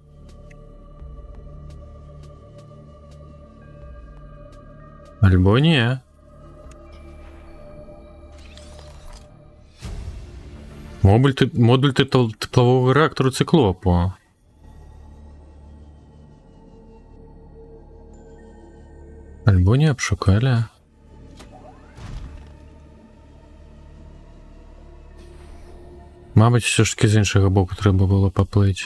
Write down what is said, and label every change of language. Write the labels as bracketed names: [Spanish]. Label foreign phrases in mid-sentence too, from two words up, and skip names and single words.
[Belarusian] Альбо не. [Ukrainian] Модуль теплового реактору циклопу. [Belarusian] Альбо не абшукалі. [Ukrainian] Мабуть, все ж таки з іншого боку треба було поплити.